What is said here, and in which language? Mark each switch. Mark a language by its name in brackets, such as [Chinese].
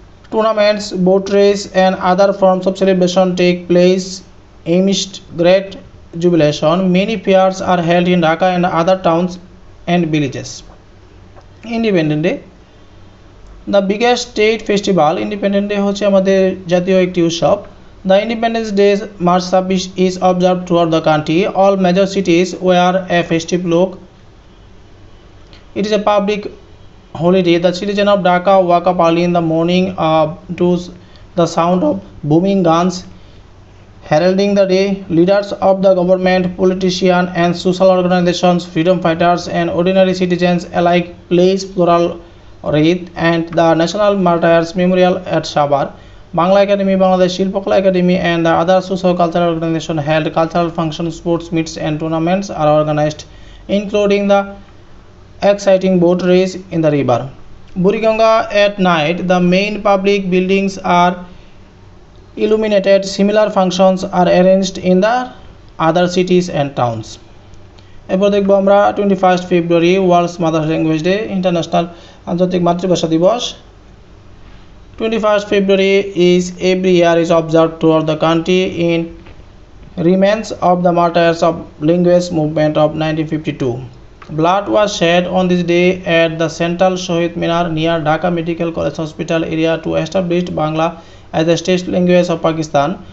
[English] Tournaments, boat race and other forms of celebration take place amidst great jubilation. Many fairs are held in Dhaka and other towns and villages. Independence Day, the biggest state festival. [Bangla] Independence Day হচ্ছে আমাদের জাতীয় একটি উৎসব। [English] The Independence Day March 26 is observed throughout the country. All major cities wear a festive look. It is a public holiday. The citizen of Dhaka wake up early in the morning to the sound of booming guns heralding the day. Leaders of the government, politicians and social organizations, freedom fighters and ordinary citizens alike place floral wreath and the National Martyrs Memorial at Sabar. Bangla Academy, Bangladesh Shilpakala Academy and the other socio-cultural organizations held cultural functions, sports meets and tournaments are organized, including the exciting boat race in the river Buriganga. At night, the main public buildings are illuminated. Similar functions are arranged in the other cities and towns. [Bangla] এরপর দেখব আমরা 21 ফেব্রুয়ারি world mother language day, international আন্তর্জাতিক মাতৃভাষা দিবস। [English] 21 February is every year is observed throughout the country in remembrance of the martyrs of linguist movement of 1952. Blood was shed on this day at the Central Shohid Minar near Dhaka Medical College Hospital area to establish Bangla as the state language of Pakistan.